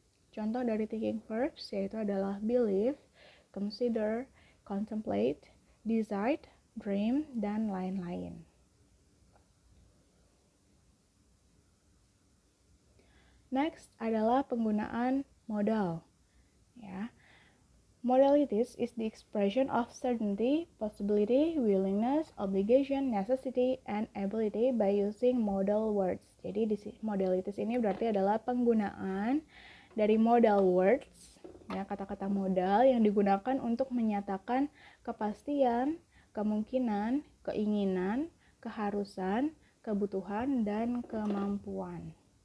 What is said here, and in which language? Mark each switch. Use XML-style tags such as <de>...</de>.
<id>Contoh dari thinking verbs yaitu adalah believe, consider, contemplate, decide, dream, dan lain-lain. Next adalah penggunaan modal. Ya.</id> <en>Modalities is the expression of certainty, possibility, willingness, obligation, necessity, and ability by using modal words.</en> <id>Jadi modalities ini berarti adalah penggunaan dari modal words, ya, kata-kata modal yang digunakan untuk menyatakan kepastian, kemungkinan, keinginan, keharusan, kebutuhan, dan kemampuan.</id>